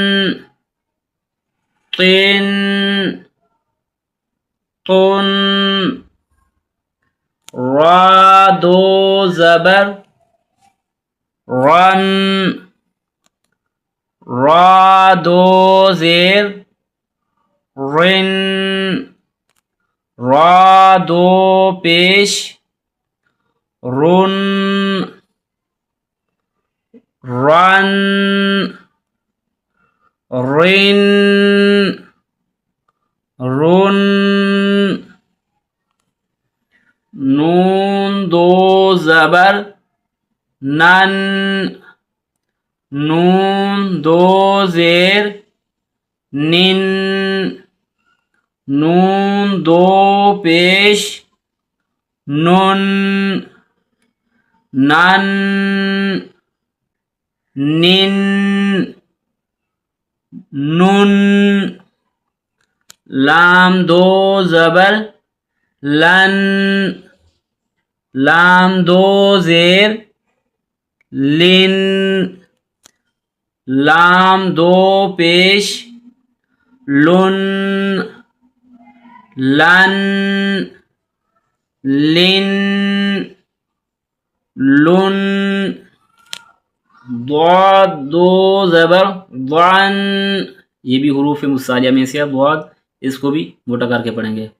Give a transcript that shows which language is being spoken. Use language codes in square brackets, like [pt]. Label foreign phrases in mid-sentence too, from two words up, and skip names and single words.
[ur] طن طن را دو زبر رن را دو زیر رن را دو پیش رن رن رن رن نون دو زبر نن، نون دو زیر نن، نون دو پیش نن، نن نن نن، لام دو زبر لن، لام دو زیر لن، لام دو پیش لن، لن لن لن، ضاد دو زبر ضن، یہ بھی حروف مصالیہ میں سے ضاد، اس کو بھی موٹا کر کے پڑھیں گے.